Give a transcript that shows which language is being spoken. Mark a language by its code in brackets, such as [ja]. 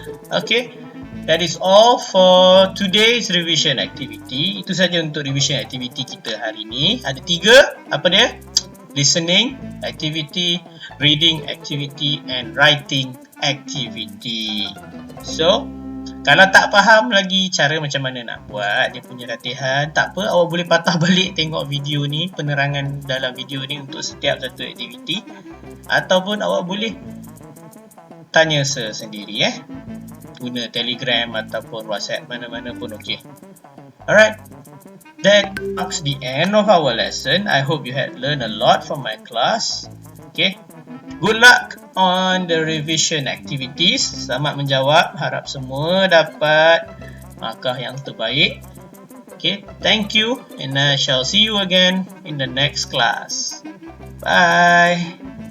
[en] Okay, that is all for today's revision activity. [ms] Itu saja untuk revision activity kita hari ni. Ada 3, apa dia? [en] Listening activity, reading activity and writing activity. [ms] So, kalau tak faham lagi cara macam mana nak buat dia punya latihan, tak apa, awak boleh patah balik tengok video ni, penerangan dalam video ni untuk setiap satu aktiviti, ataupun awak boleh tanya sendiri guna Telegram ataupun WhatsApp, mana-mana pun okey. [en] Alright, that marks the end of our lesson. I hope you had learned a lot from my class. Okay, good luck on the revision activities. [ms] Selamat menjawab, harap semua dapat markah yang terbaik. [en] Okay, thank you and I shall see you again in the next class. Bye.